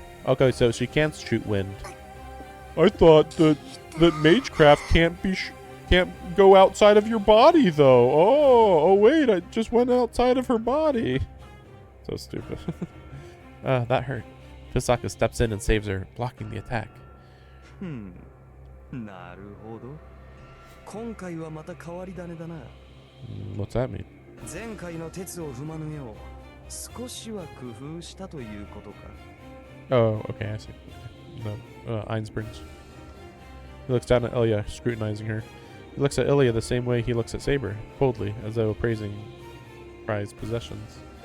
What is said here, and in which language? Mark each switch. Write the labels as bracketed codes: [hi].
[en] Okay, so she can't shoot wind. I thought that magecraft can't go outside of your body though. Oh wait, I just went outside of her body. So stupid. That hurt. Tosaka steps in and saves her, blocking the attack. [ja] なるほど。今回はまた変わり種だな。 [en] What's that mean? [ja] 前回の鉄を踏まぬよう少しは工夫したということか。 [en] Oh, okay, I see. No, Einsprings. He looks down at Ilya, scrutinizing her. He looks at Ilya the same way he looks at Saber, coldly, as though appraising prized possessions.